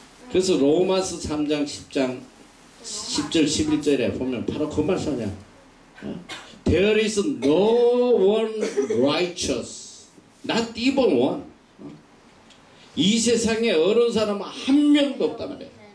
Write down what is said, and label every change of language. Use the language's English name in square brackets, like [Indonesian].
[Korean] 그래서 로마서 3장 10장 10절 11절에 보면 바로 그 말씀이야. [English] There is no one righteous, not even one. [Korean] 이 세상에 어려운 사람은 한 명도 없단 말이야.